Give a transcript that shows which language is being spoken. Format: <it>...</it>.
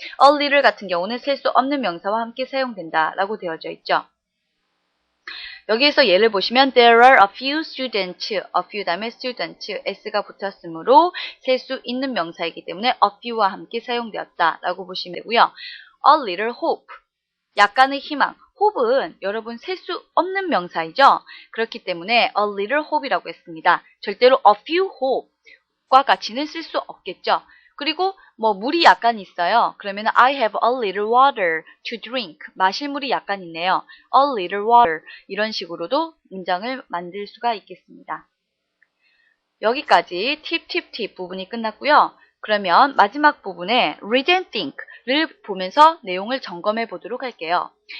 <ko>a little 같은 경우는 셀 수 없는 명사와 함께 사용된다 라고 되어져 있죠. 여기에서 예를 보시면</ko> <en>there are a few students,</en> <ko>a few 다음에 students, s가 붙었으므로 셀 수 있는 명사이기 때문에 a few와 함께 사용되었다 라고 보시면 되고요.</ko> <en>a little hope,</en> <ko>약간의 희망. hope은 여러분 셀 수 없는 명사이죠. 그렇기 때문에</ko> <en>a little hope</en> <ko>이라고 했습니다. 절대로</ko> <en>a few hope</en> <ko>과 같이는 쓸 수 없겠죠. 그리고 뭐 물이 약간 있어요.</ko> <en>그러면 I have a little water to drink.</en> <ko>마실 물이 약간 있네요.</ko> <en>A little water.</en> <ko>이런 식으로도 문장을 만들 수가 있겠습니다. 여기까지 팁 부분이 끝났고요. 그러면 마지막 부분에</ko> <en>read and think</en> <ko>를 보면서 내용을 점검해 보도록 할게요.</ko>